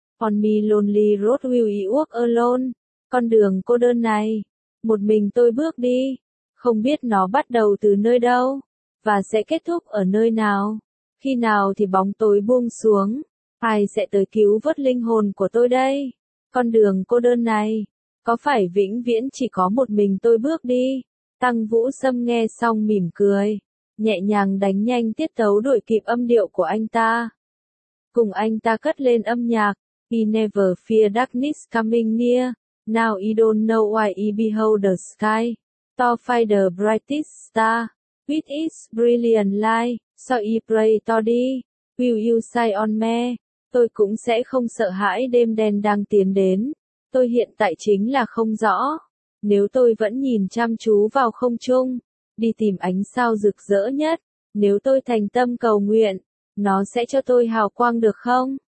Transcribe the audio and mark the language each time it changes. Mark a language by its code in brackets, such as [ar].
[en] On me lonely road will I walk alone? [vi] Con đường cô đơn này, một mình tôi bước đi, không biết nó bắt đầu từ nơi đâu, và sẽ kết thúc ở nơi nào. Khi nào thì bóng tối buông xuống, ai sẽ tới cứu vớt linh hồn của tôi đây? Con đường cô đơn này, có phải vĩnh viễn chỉ có một mình tôi bước đi? Tăng Vũ Sâm nghe xong mỉm cười, nhẹ nhàng đánh nhanh tiết tấu đuổi kịp âm điệu của anh ta. Cùng anh ta cất lên âm nhạc, [en] I never fear darkness coming near. Now I don't know why I behold the sky, to find the brightest star, with its brilliant light, so I pray to thee, will you shine on me? [vi] Tôi cũng sẽ không sợ hãi đêm đen đang tiến đến. Tôi hiện tại chính là không rõ. Nếu tôi vẫn nhìn chăm chú vào không trung, đi tìm ánh sao rực rỡ nhất, nếu tôi thành tâm cầu nguyện, nó sẽ cho tôi hào quang được không?